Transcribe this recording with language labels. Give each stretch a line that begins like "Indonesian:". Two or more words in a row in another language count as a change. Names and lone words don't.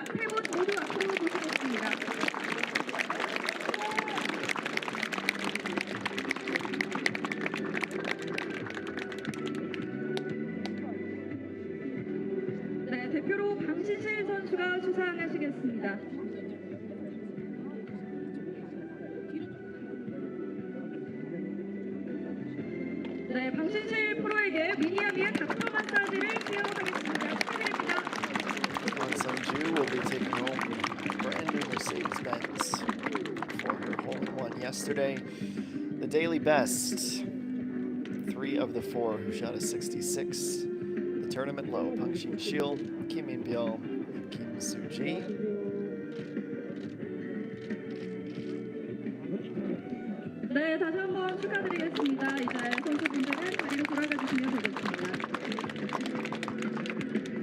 Korean: 세 분 모두 앞으로 모시겠습니다. 네, 대표로 방신실 선수가 수상하시겠습니다. 네, 방신실 프로에게 미니아미의 닥터 마사지를 수여하겠습니다. 축하드립니다.
English: Unsung will be taking home brand new Mercedes-Benz for her hole-in-one yesterday. The daily best, 3 of the 4 who shot a 66. The tournament low, Pangxin Xiu, Kim Min-byul, and Kim Soo-ji.
Korean: 네, 다시 한번 축하드리겠습니다. 이제 선수분들은 자리로 돌아가 주시면 되겠습니다.